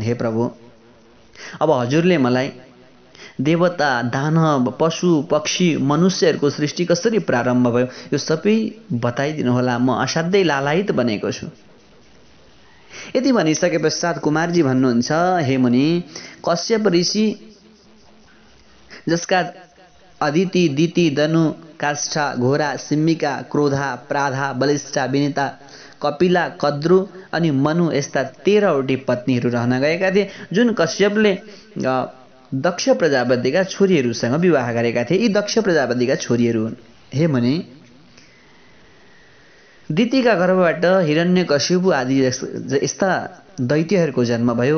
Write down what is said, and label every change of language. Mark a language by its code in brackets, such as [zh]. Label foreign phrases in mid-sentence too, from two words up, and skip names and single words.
[ne] हे प्रभु, अब हजुरले मलाई देवता, दानव, पशु, पक्षी, मनुष्यहरूको सृष्टि कसरी प्रारम्भ भयो यो सबै बताइदिनुहोला, म असाध्यै लालायित बनेको छु। यति भनिसके पश्चात कुमारजी भन्नुहुन्छ, हे मुनि, कश्यप ऋषि जसका अदिति, दिति, दनु, काष्ठा, घोरा, सिम्मिका, क्रोधा, प्राधा, बलिष्ठा, विनिता, कपिला, कद्रु अनि मनु यस्ता 13वटी पत्नीहरू रहन गएका थिए, जुन कश्यपले दक्ष प्रजापतिका छोरीहरूसँग विवाह गरेका थिए। यी दक्ष प्रजापतिका छोरीहरू हुन्। हे मुनि, दितिका गर्भबाट हिरण्यकशिपु आदि यस्ता दैत्यहरूको जन्म भयो।